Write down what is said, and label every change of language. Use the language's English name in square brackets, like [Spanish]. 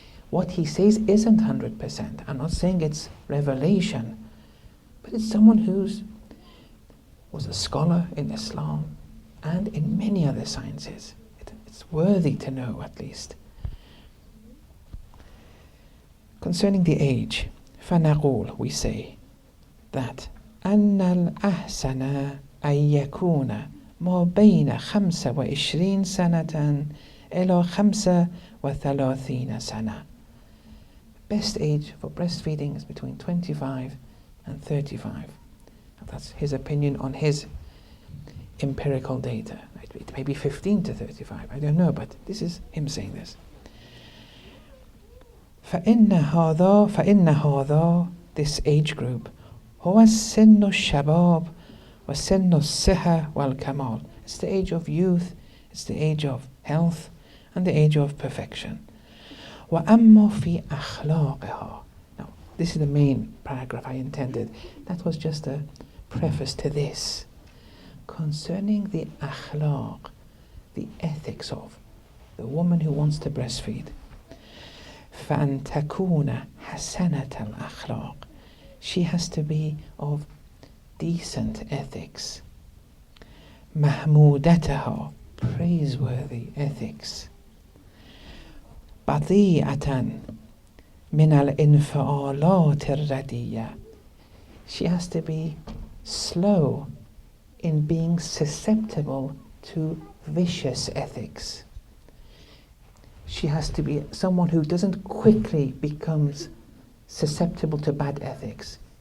[English] What he says isn't 100%. I'm not saying it's revelation, but it's someone who's was a scholar in Islam and in many other sciences. It's worthy to know, at least. Concerning the age, [Arabic] فنقول, [English] we say that [Arabic] أن الأحسن أن يكون ما بين 25 سنة إلى 35 سنة. [English] Best age for breastfeeding is between 25 and 35. That's his opinion on his empirical data. It may be 15 to 35, I don't know, but this is him saying this. [Arabic] فإن هذا, [English] this age group, [Arabic] هو سن الشباب وسن الصحة والكمال. [English] It's the age of youth, it's the age of health, and the age of perfection. [Arabic] وأما في أخلاقها. [English] Now, this is the main paragraph I intended. That was just a preface to this. Concerning the akhlaq, the ethics of the woman who wants to breastfeed. [Arabic] فأن تكون حسنة الأخلاق. [English] She has to be of decent ethics. [Arabic] محمودتها, [English] praiseworthy ethics. [Arabic] بطيئة من الانفعالات الرديئة. [English] She has to be slow in being susceptible to vicious ethics. She has to be someone who doesn't quickly becomes susceptible to bad ethics.